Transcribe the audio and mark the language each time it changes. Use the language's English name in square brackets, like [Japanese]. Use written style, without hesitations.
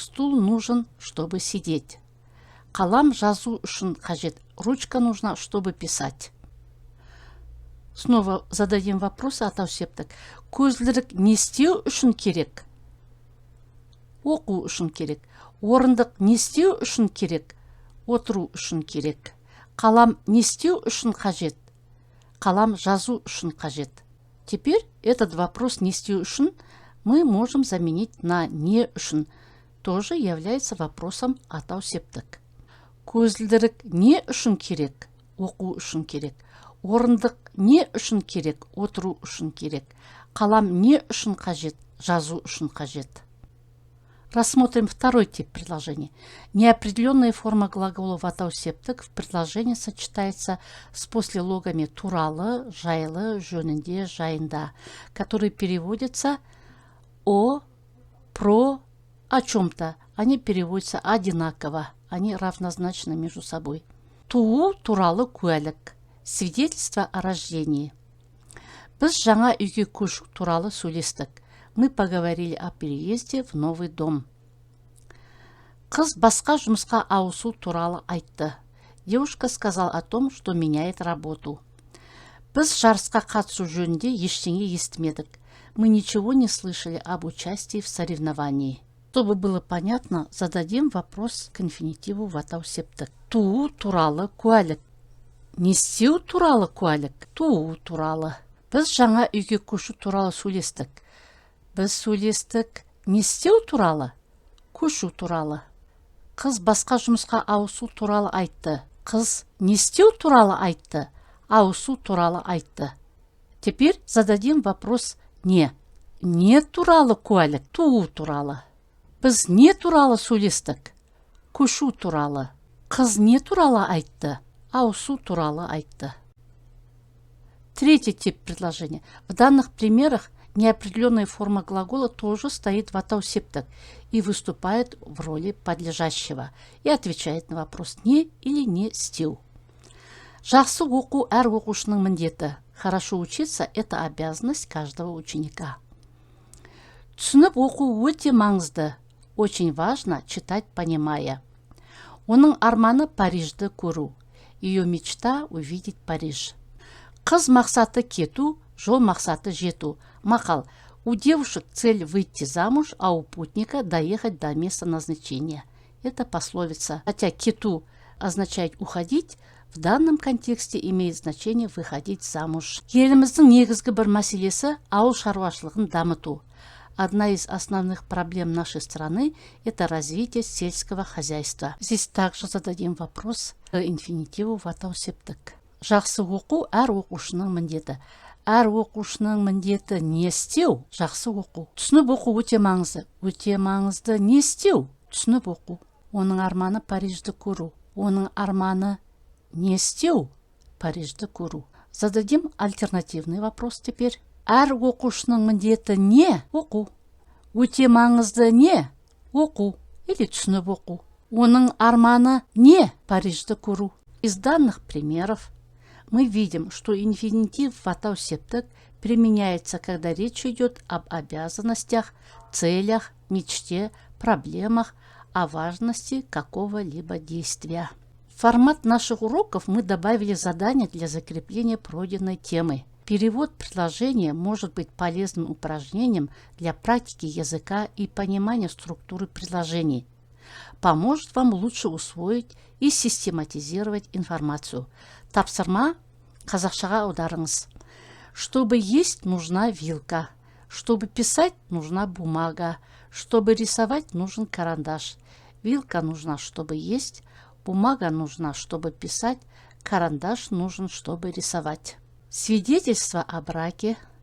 [Russian] Стул нужен, чтобы сидеть. [Kazakh] Қалам жазу үшін қажет. [Russian] Ручка нужна, чтобы писать. Снова зададим вопрос атау-септік. [Kazakh] Көзілдірік не істеу үшін керек? Оқу үшін керек. Орындық не істеу үшін керек? Отыру үшін керек. Қалам не істеу үшін қажет? Қалам жазу үшін қажет. [Russian] Теперь этот вопрос не істеу үшін мы можем заменить на не үшін. Тоже является вопросом атау-септік. [Kazakh] Көзілдірік не үшін керек? Оқу үшін керек. Орындық не үшін керек? Отыру үшін керек. Қалам не үшін қажет? Жазу үшін қажет. [Russian] Рассмотрим второй тип предложения. Неопределенная форма глагола в атау-септік в предложении сочетается с послелогами туралы, жайлы, жөнінде, жайында, которые переводятся о, про, о чем-то. Они переводятся одинаково, они равнозначны между собой. [Kazakh] Туу туралы куәлік, [Russian] свидетельство о рождении. [Kazakh] Біз жаңа үйге көшу туралы сөйлестік. [Russian] Мы поговорили о переезде в новый дом. [Kazakh] Қыз басқа жұмысқа ауысу туралы айтты. [Russian] Девушка сказала о том, что меняет работу. [Kazakh] Біз жарысқа қатысу жөнінде ештеңе естімедік. [Russian] Мы ничего не слышали об участии в соревновании. Чтобы было понятно, зададим вопрос к инфинитиву в атау-септік. [Kazakh] Туу туралы куәлік. Не істеу туралы куәлік. Туу туралы. Біз жаңа үйге көшу туралы сөйлестік. Біз сөйлестік не істеу туралы? Көшу туралы. Қыз басқа жұмысқа ауысу туралы айтты. Қыз не істеу туралы айтты? Ауысу туралы айтты. [Russian] Теперь зададим вопрос не. [Kazakh] Не туралы куәлік? Туу туралы. Біз не туралы сөйлестік? Көшу туралы. Қыз не туралы айтты? Ауысу туралы айтты. [Russian] Третий тип предложения. В данных примерах Неопределенная форма глагола тоже стоит в атау септік и выступает в роли подлежащего и отвечает на вопрос «не» или «не стил». [Kazakh] Жақсы оқу әр оқушының міндеті. [Russian] Хорошо учиться – это обязанность каждого ученика. [Kazakh] Түсініп оқу өте маңызды. [Russian] Очень важно читать, понимая. [Kazakh] Оның арманы Парижді көру. [Russian] Ее мечта – увидеть Париж. [Kazakh] Қыз мақсаты кету, жол мақсаты жету. Мақал. [Russian] У девушек цель выйти замуж, а у путника доехать до места назначения. Это пословица. Хотя кету означает уходить, в данном контексте имеет значение выходить замуж. [Kazakh] Еліміздің негізгі бір мәселесі ауыл шаруашылығын дамыту. [Russian] Одна из основных проблем нашей страны – это развитие сельского хозяйства. Здесь также зададим вопрос к инфинитиву в атау септік. [Kazakh] Жақсы оқу әр оқушының міндеті. Әр оқушының міндеті не істеу? Жақсы оқу. Түсініп оқу өте маңызды. Өте маңызды не істеу? Түсініп оқу. Оның арманы Парижді көру. Оның арманы не істеу? Парижді көру. [Russian] Зададим альтернативный вопрос теперь. [Kazakh] Әр оқушының міндеті не? Оқу. Өте маңызды не? Оқу. Или түсініп оқу. Оның арманы не? Парижді көру. [Russian] Из данных примеров мы видим, что инфинитив в атау септік применяется, когда речь идет об обязанностях, целях, мечте, проблемах, о важности какого-либо действия. В формат наших уроков мы добавили задания для закрепления пройденной темы. Перевод предложения может быть полезным упражнением для практики языка и понимания структуры предложений. Поможет вам лучше усвоить и систематизировать информацию. [Kazakh] Тапсырма қазақшаға аударыңыз. [Russian] Чтобы есть, нужна вилка. Чтобы писать, нужна бумага. Чтобы рисовать, нужен карандаш. Вилка нужна, чтобы есть. Бумага нужна, чтобы писать. Карандаш нужен, чтобы рисовать. Свидетельство о браке.